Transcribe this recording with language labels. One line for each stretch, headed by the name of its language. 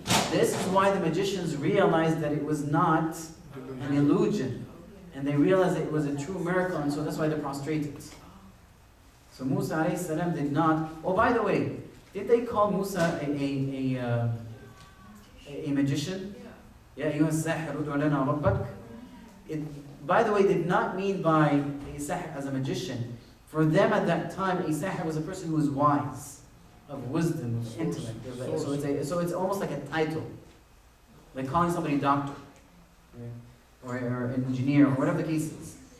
English: This is why the magicians realized that it was not an illusion. And they realized that it was a true miracle, and so that's why they prostrated. So Musa alayhi salam did not. Oh, by the way, did they call Musa a magician?
Arabic: Yeah, أيها الساحر ادع لنا ربك.
English: It, by the way, did not mean by a sahir as a magician. For them at that time, a sahir was a person who was wise, of wisdom, of intellect. So it's almost like a title, like calling somebody doctor, or an engineer, or whatever the case is.